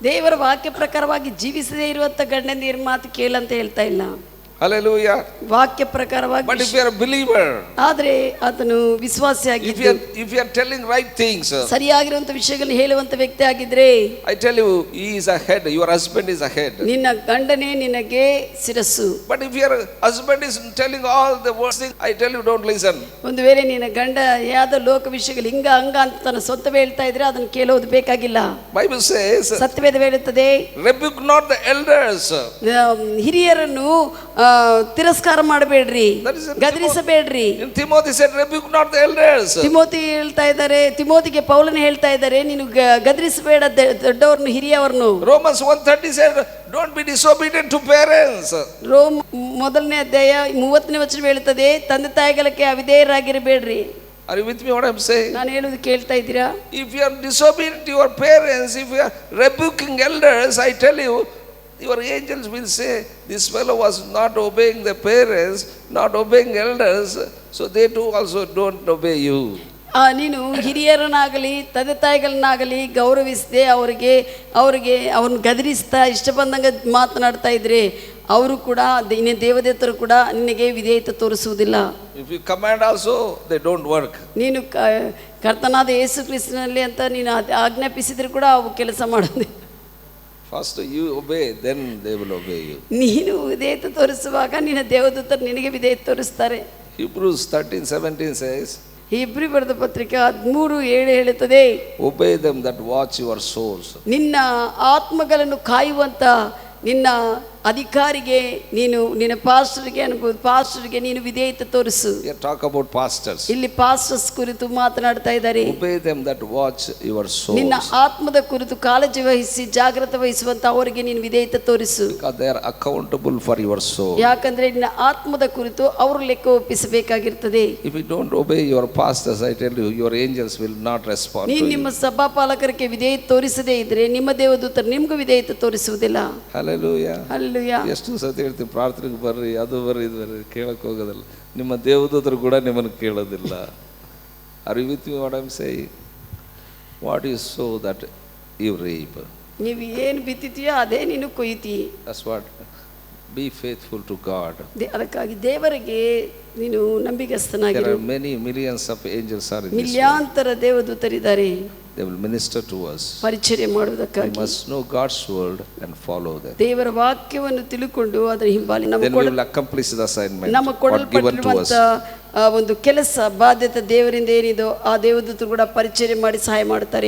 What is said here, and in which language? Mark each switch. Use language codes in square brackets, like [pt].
[kn] ದೇವರ ವಾಕ್ಯ ಪ್ರಕಾರವಾಗಿ ಜೀವಿಸದೇ ಇರುವಂತ ಗಂಡಂದಿರ ಮಾತು ಕೇಳಂತ ಹೇಳ್ತಾ ಇಲ್ಲ. [en] Hallelujah. [kn] ವಾಕ್ಯ ಪ್ರಕಾರವಾಗಿ. [en] But if you are a believer, [kn] ಆದ್ರೆ ಆತನು ವಿಶ್ವಾಸಿಯಾಗಿದ್ದು, [en] if you are telling right things, [kn] ಸರಿಯಾಗಿರುವಂತ ವಿಷಯಗಳನ್ನು ಹೇಳುವಂತ ವ್ಯಕ್ತಿ ಆಗಿದ್ರೆ, [en] I tell you, he is a head, your husband is a head. [kn] ನಿನ್ನ ಗಂಡನೇ ನಿನಗೆ ಶಿರಸ್ಸು. [en] But if your husband is telling all the worst things, I tell you, don't listen. [kn] ಒಂದು ವೇಳೆ ನಿನ್ನ ಗಂಡ ಯಾವ್ದೋ ಲೋಕ ವಿಷಯಗಳು ಹಿಂಗ ಹಂಗ ಅಂತ ತನ್ನ ಸ್ವಂತವೇ ಹೇಳ್ತಾ ಇದ್ರೆ ಅದನ್ನು ಕೇಳೋದು ಬೇಕಾಗಿಲ್ಲ. [en] Bible says, [kn] ಸತ್ಯವೇದ ಹೇಳುತ್ತದೆ, [en] rebuke not the elders. [kn] ಹಿರಿಯರನ್ನು ತಿರಸ್ಕಾರ ಮಾಡಬೇಡ್ರಿ, ಗದರಿಸಬೇಡ್ರಿ. [en] Timothy said, rebuke not the elders. [kn] Timothy ಹೇಳ್ತಾ ಇದ್ದಾರೆ, ತಿಮೋತಿಗೆ ಪೌಲನ ಹೇಳ್ತಾ ಇದ್ದಾರೆ, ನೀನು ಗದರಿಸಬೇಡ ದೊಡ್ಡವ್ರನ್ನು, ಹಿರಿಯವ್ರನ್ನು. [en] Romans 1:30 said, don't be disobedient to parents. [kn] Rome 1ನೇ ಅಧ್ಯಾಯ 30ನೇ ವಚನ ಹೇಳುತ್ತದೆ, ತಂದೆ ತಾಯಿಗಳಿಗೆ ಅವಿಧೇಯರಾಗಿರಬೇಡ್ರಿ. [en] Are you with me what I'm saying? [kn] ನಾನು ಹೇಳುವುದು ಕೇಳ್ತಾ ಇದ್ದೀರಾ? [en] If you are disobedient to your parents, if you are rebuking elders, I tell you, your angels will say, this fellow was not obeying the parents, not obeying elders, so they too also don't obey you. [kn] ನೀನು ಹಿರಿಯರನ್ನಾಗಲಿ ತಂದೆ ತಾಯಿಗಳನ್ನಾಗಲಿ ಗೌರವಿಸದೆ ಅವರಿಗೆ ಅವ್ರನ್ನ ಗದರಿಸ್ತಾ ಇಷ್ಟ ಬಂದಂಗೆ ಮಾತನಾಡ್ತಾ ಇದ್ರೆ ಅವರು ಕೂಡ ಇನ್ನು ದೇವದೇವತರು ಕೂಡ ನಿನಗೆ ವಿಧೇಯತೆ ತೋರಿಸುವುದಿಲ್ಲ. [en] If you command also, they don't work. [kn] ನೀನು ಕರ್ತನಾದ ಯೇಸು ಕ್ರಿಸ್ತನಲ್ಲಿ ಅಂತ ನೀನು ಆಜ್ಞಾಪಿಸಿದ್ರು ಕೂಡ ಅವು ಕೆಲಸ ಮಾಡೋದಿಲ್ಲ. [en] First you obey, then they will obey you. [kn] ನೀನು ವಿಧೇಯತೆ ತೋರಿಸುವಾಗ ನಿನ್ನ ದೇವದೂತರು ನಿನಗೆ ವಿಧೇಯತೆ ತೋರಿಸ್ತಾರೆ. [en] Hebrews 13:17 says, [kn] ಇಬ್ರಿ ಬರೆದ ಪತ್ರಿಕೆ 13:7 ಹೇಳುತ್ತದೆ, [en] obey them that watch your souls. [kn] ನಿನ್ನ ಆತ್ಮಗಳನ್ನು ಕಾಯುವಂತ ನಿನ್ನ ಅಧಿಕಾರಿಗೆ ನೀನು, ನಿನ್ನ ಪಾಸ್ಟರ್ಗೆ ನೀನು ವಿಧೇಯತೆ ತೋರಿಸು. [en] Talk about pastors. [kn] ಇಲ್ಲಿ ಪಾಸ್ಟರ್ಸ್ ಕುರಿತು ಮಾತನಾಡ್ತಾ ಇದ್ದಾರೆ. [en] Obey them that watch your souls. [kn] ನಿನ್ನ ಆತ್ಮದ ಕುರಿತು ಕಾಳಜಿ ವಹಿಸಿ ಜಾಗೃತಿ ವಹಿಸುವಂತ ಅವರಿಗೆ ನೀನು ವಿಧೇಯತೆ ತೋರಿಸು. [en] Because they are accountable for your soul. [kn] ಯಾಕಂದ್ರೆ ನಿನ್ನ ಆತ್ಮದ ಕುರಿತು ಅವರು ಲೆಕ್ಕ ಒಪ್ಪಿಸಬೇಕಾಗಿರ್ತದೆ. [en] If you don't obey your pastors, I tell you, your angels will not respond to you. [kn] ನೀನು ನಿಮ್ಮ ಸಭಾಪಾಲಕರಿಗೆ ವಿಧೇಯತೆ ತೋರಿಸದೇ ಇದ್ರೆ ನಿಮ್ಮ ದೇವದೂತರು ನಿಮಗೂ ವಿಧೇಯತೆ ತೋರಿಸುವುದಿಲ್ಲ. [en] Hallelujah. [kn] ಎಷ್ಟು ಸತಿ ಹೇಳ್ತೀವಿ, ಪ್ರಾರ್ಥನೆಗೆ ಬರ್ರಿ, ಅದು ಬರ್ರಿ, ಇದು ಬರ್ರಿ, ಕೇಳಕ್ಕೆ ಹೋಗೋದಿಲ್ಲ. ನಿಮ್ಮ ದೇವದೂತರು ಕೂಡ ನಿಮ್ಮನ್ನು ಕೇಳೋದಿಲ್ಲ. [en] Are you with me what I'm saying? What you sow that you reap. [kn] ನೀವು ಏನು ಬಿತ್ತಿತೀಯೋ ಅದೇ ನೀನು ಕೊಯ್ತಿ. [en] That's what. Be faithful to God. [kn] ಅದಕ್ಕಾಗಿ ದೇವರಿಗೆ ನೀನು ನಂಬಿಗಸ್ತನಾಗಿರು. [en] There are many millions of angels are in this world. [kn] ಮಿಲಿಯಾಂತರ ದೇವದೂತರಿದ್ದಾರೆ. [en] They will minister to us. [kn] ಪರಿಚರ್ಯ ಮಾಡುವುದಕ್ಕಾಗಿ. [en] We must know God's word and follow them. [kn] ದೇವರ ವಾಕ್ಯವನ್ನು ತಿಳುಕೊಂಡು ಅದರ ಹಿಂಬಾಲಿ [en] Then we will accomplish the assignment. [kn] ನಮ್ಮ ಕೊಡಲ್ಪಟ್ಟಿರುವಂತ ಒಂದು ಕೆಲಸ ಬಾಧ್ಯತೆ ದೇವರಿಂದ ಏನಿದೋ ಆ ದೇವದೂತರು ಕೂಡ ಪರಿಚರ್ಯ ಮಾಡಿ ಸಹಾಯ ಮಾಡ್ತಾರೆ.